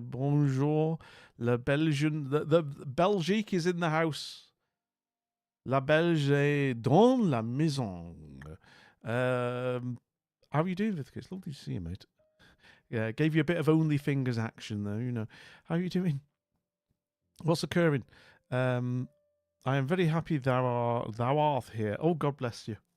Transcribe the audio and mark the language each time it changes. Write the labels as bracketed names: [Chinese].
[English] Bonjour. La Belgian. The Belgique is in the house. [French] La Belge est dans la maison. [English] How are you doing, Vithika? It's lovely to see you, mate. Yeah, gave you a bit of only fingers action, though, you know. How are you doing? What's occurring? I am very happy thou art here. Oh, God bless you.